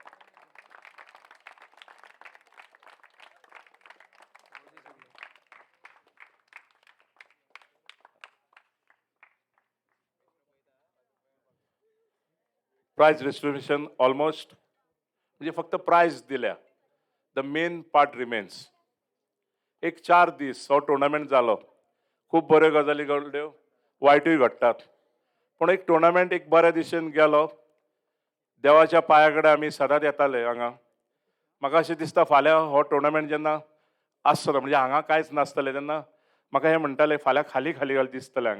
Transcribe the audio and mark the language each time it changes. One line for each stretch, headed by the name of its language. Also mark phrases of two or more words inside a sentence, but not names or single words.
English: prize distribution almost,
Konkani: म्हणजे फक्त प्राइज दिल्या.
English: the main part remains.
Konkani: एक 4 दीस हो टुर्नामेंट जालो. खूप बऱ्यो गजाली घडल्यो, वायटूय घडटात. पूण एक टुर्नामेंट एक बऱ्या दिशेन गेलो. देवाच्या पांया कडेन आमी सदांच येताले हांगा. म्हाका अशें दिसता फाल्यां हो टुर्नामेंट जेन्ना आसतलो, म्हणजे हांगा कांयच नासतलें तेन्ना म्हाका हें म्हणटालें फाल्यां खाली खाली दिसतलें हांगा.